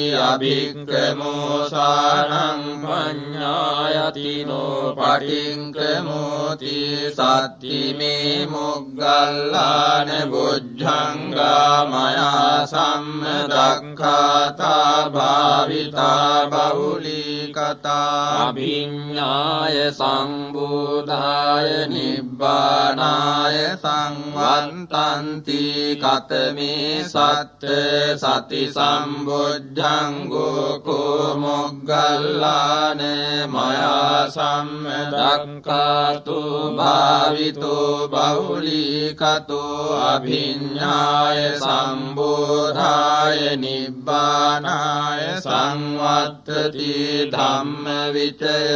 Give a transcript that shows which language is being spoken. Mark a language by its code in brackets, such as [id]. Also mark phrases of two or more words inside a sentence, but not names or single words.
[pi] අභික්ඛමෝසානං පඤ්ඤායතිනෝ පටික්ඛමෝති සත්තිමේ මොග්ගල්ලාන බුද්ධංගා මයා සම්මදක්ඛාතා භාවිතා බහුලීකතා අභිඤ්ඤාය සම්බෝධාය නිබ්බ නිබ්බානාය සංවත්තන්ති කතමේ සත්ත සති සම්බුද්ධංගෝ කෝ මොග්ගල්ලාන මයා සම්මදක්ඛාතු භාවිතෝ බහුලීකතෝ අභිඤ්ඤාය සම්බෝධාය නිබ්බානාය සංවත්තති ධම්ම විචය